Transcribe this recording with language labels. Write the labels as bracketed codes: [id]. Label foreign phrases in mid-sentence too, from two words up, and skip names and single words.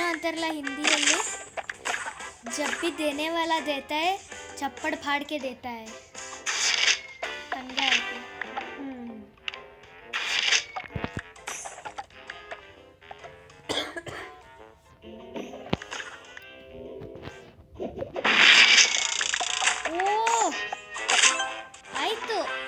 [kn] ಅಂತಾರಲ್ಲ ಹಿಂದಿಯಲ್ಲಿ, [hi] जब भी देने वाला देता है चप्पड़ फाड़ के देता है. [kn] ಹಂಗೆ ಆಯ್ತು. ಆಯ್ತು.